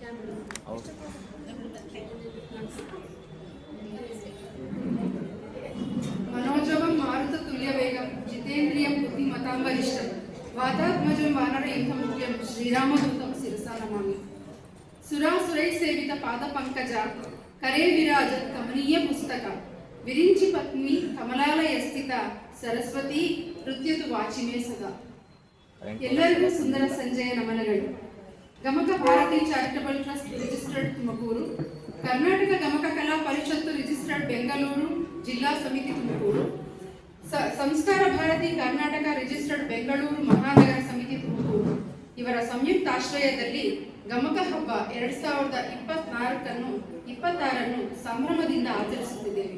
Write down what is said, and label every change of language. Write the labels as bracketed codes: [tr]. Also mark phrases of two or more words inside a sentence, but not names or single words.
[sa] मनोजवं मारुततुल्यवेगं जितेन्द्रियं बुद्धिमतां वरिष्ठं वातात्मजं वानरयुद्धमुख्यं श्रीरामदूतं शिरसा नमामि। सुरासुरैः सेवित पादपङ्कज करे विराजत कमनीय पुस्तक विरिञ्चि पत्नी कमलालय स्थित सरस्वती नृत्यतु वाचिमे सदा। [kn] ಎಲ್ಲರಿಗೂ ಸುಂದರ ಸಂಜೆಯ ನಮನಗಳು. ಗಮಕ ಭಾರತಿ ಚಾರಿಟಬಲ್ ಟ್ರಸ್ಟ್ ರಿಜಿಸ್ಟರ್ಡ್ ತುಮಕೂರು, ಕರ್ನಾಟಕ ಗಮಕ ಕಲಾ ಪರಿಷತ್ತು ರಿಜಿಸ್ಟರ್ಡ್ ಬೆಂಗಳೂರು ಜಿಲ್ಲಾ ಸಮಿತಿ ತುಮಕೂರು, ಸಂಸ್ಕಾರ ಭಾರತಿ ಕರ್ನಾಟಕ ರಿಜಿಸ್ಟರ್ಡ್ ಬೆಂಗಳೂರು ಮಹಾನಗರ ಸಮಿತಿ ತುಮಕೂರು ಇವರ ಸಂಯುಕ್ತ ಆಶ್ರಯದಲ್ಲಿ ಗಮಕ ಹಬ್ಬ 2024 ಸಂಭ್ರಮದಿಂದ ಆಚರಿಸುತ್ತಿದ್ದೇವೆ.